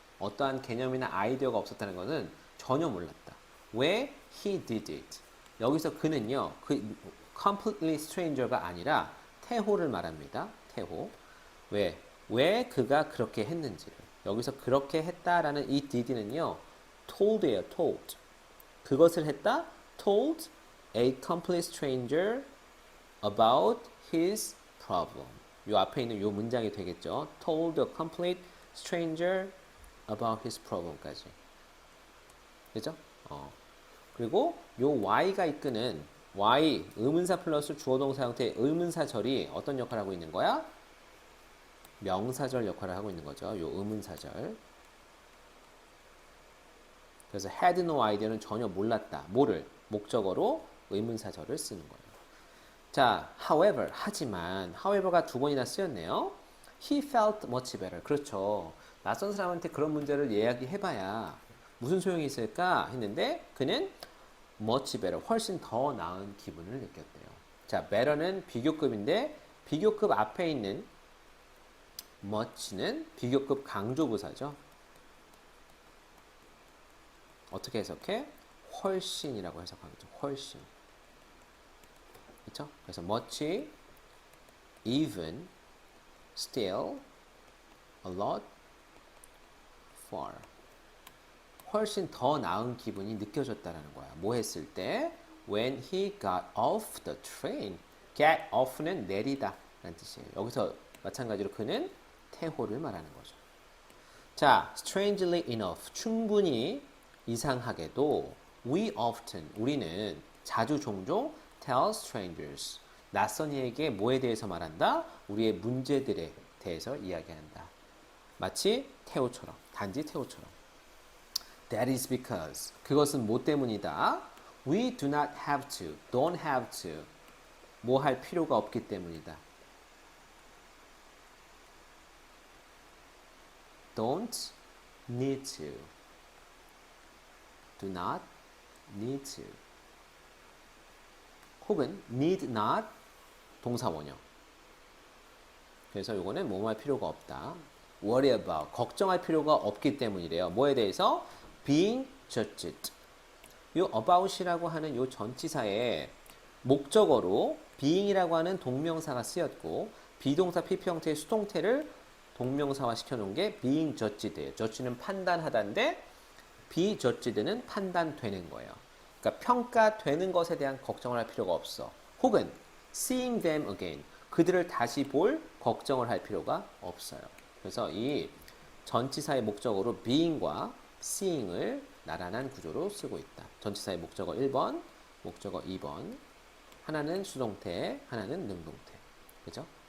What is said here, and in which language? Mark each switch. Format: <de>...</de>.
<ko>어떠한 개념이나 아이디어가 없었다는 것은 전혀 몰랐다. 왜</ko> <en>he did it?</en> <ko>여기서 그는요, 그</ko> <en>completely stranger</en> <ko>가 아니라 태호를 말합니다. 태호. 왜 그가 그렇게 했는지를. 여기서 그렇게 했다라는 이 did는요, told예요, told. 그것을 했다,</ko> <en>told a complete stranger about his problem.</en> <ko>요 앞에 있는 요 문장이 되겠죠.</ko> <en>told a complete stranger about his problem까지.</en> <ko>그죠? 그리고 요 y가 이끄는 y, 의문사 플러스 주어동사 형태의 의문사절이 어떤 역할을 하고 있는 거야? 명사절 역할을 하고 있는 거죠. 요 의문사절. 그래서 had no idea는 전혀 몰랐다. 뭐를? 목적어로 의문사절을 쓰는 거예요. 자,</ko> <en>however,</en> <ko>하지만 however가 두 번이나 쓰였네요.</ko> <en>He felt much better.</en> <ko>그렇죠. 낯선 사람한테 그런 문제를 이야기해봐야 무슨 소용이 있을까 했는데 그는</ko> <en>much better,</en> <ko>훨씬 더 나은 기분을 느꼈대요. 자, better는 비교급인데 비교급 앞에 있는 much는 비교급 강조부사죠. 어떻게 해석해? 훨씬이라고 해석하겠죠. 훨씬. 그렇죠? 그래서</ko> <en>much, even, still, a lot, far.</en> <ko>훨씬 더 나은 기분이 느껴졌다라는 거야. 뭐 했을 때?</ko> <en>When he got off the train.</en> <ko>get off는 내리다 라는 뜻이에요. 여기서 마찬가지로 그는 태호를 말하는 거죠. 자,</ko> <en>strangely enough.</en> <ko>충분히 이상하게도</ko> <en>we often,</en> <ko>우리는 자주 종종</ko> <en>tell strangers.</en> <ko>낯선 이에게 뭐에 대해서 말한다? 우리의 문제들에 대해서 이야기한다. 마치 태호처럼, 단지 태호처럼.</ko> <en>That is because.</en> <ko>그것은 뭐 때문이다?</ko> <en>We do not have to, don't have to.</en> <ko>뭐 할 필요가 없기 때문이다.</ko> <en>Don't need to. Do not need to.</en> <ko>혹은 need not 동사 원형. 그래서 요거는 뭐뭐 할 필요가 없다.</ko> <en>worry about.</en> <ko>걱정할 필요가 없기 때문이래요. 뭐에 대해서?</ko> <en>being judged.</en> <ko>요 about이라고 하는 요 전치사에 목적어로 being이라고 하는 동명사가 쓰였고 비동사 PP 형태의 수동태를 동명사화 시켜놓은 게 being judged예요. judge는 판단하다인데 be judged는 판단되는 거예요. 그러니까 평가되는 것에 대한 걱정을 할 필요가 없어. 혹은</ko> <en>seeing them again.</en> <ko>그들을 다시 볼 걱정을 할 필요가 없어요. 그래서 이 전치사의 목적어로 being과 seeing을 나란한 구조로 쓰고 있다. 전치사의 목적어 1번, 목적어 2번. 하나는 수동태, 하나는 능동태. 그죠?</ko>